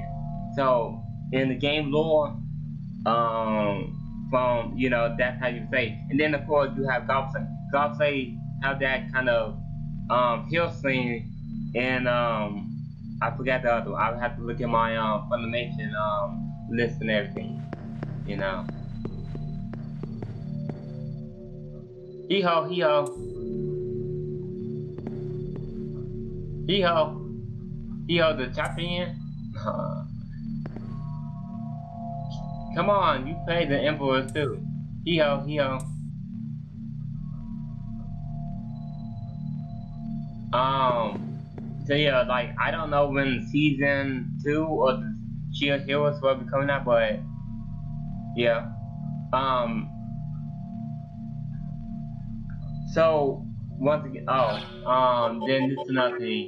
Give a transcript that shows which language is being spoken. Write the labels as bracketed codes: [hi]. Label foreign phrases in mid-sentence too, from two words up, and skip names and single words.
[en] So in the game lore, from, you know, that's how you say. And then of course you have Gobslay. Gobslay have that kind of hill sling, and I forgot the other one. I would have to look at my Funimation list and everything, you know. Hee ho, hee ho, hee ho, hee ho, the champion. Come on, you play the Emperor too. Hee ho, hee ho. So yeah, like I don't know when season 2 or the Shield Heroes will be coming out, but yeah. So once again, then this is another thing.